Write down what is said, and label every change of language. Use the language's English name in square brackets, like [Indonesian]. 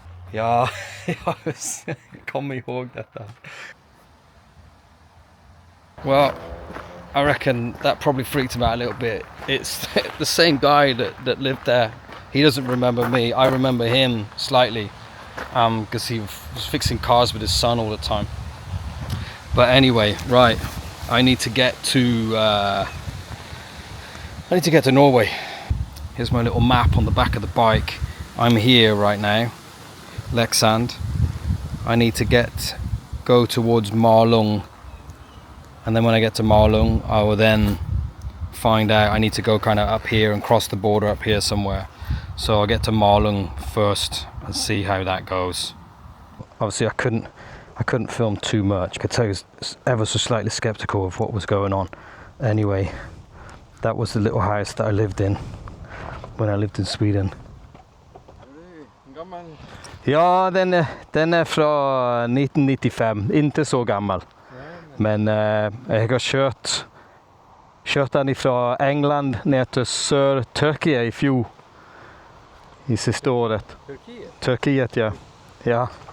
[Swedish] Ja, jag kommer ihåg detta. [English] Well, I reckon that probably freaked him out a little bit. It's the same guy that lived there. He doesn't remember me. I remember him slightly, because he was fixing cars with his son all the time. But anyway, right, I need to get to Norway. Here's my little map on the back of the bike. I'm here right now, Leksand. I need to go towards Malung, and then when I get to Malung, I will then find out I need to go kind of up here and cross the border up here somewhere. So I'll get to Malung first and see how that goes. Obviously I couldn't film too much because I was ever so slightly skeptical of what was going on. Anyway, that was the little house that I lived in when I lived in Sweden. [Swedish] Ja, den är från 1995, inte så gammal. Men jag har kört den ifrån England ner till Turkiet i fjol. I sista året. Turkiet, ja. Ja.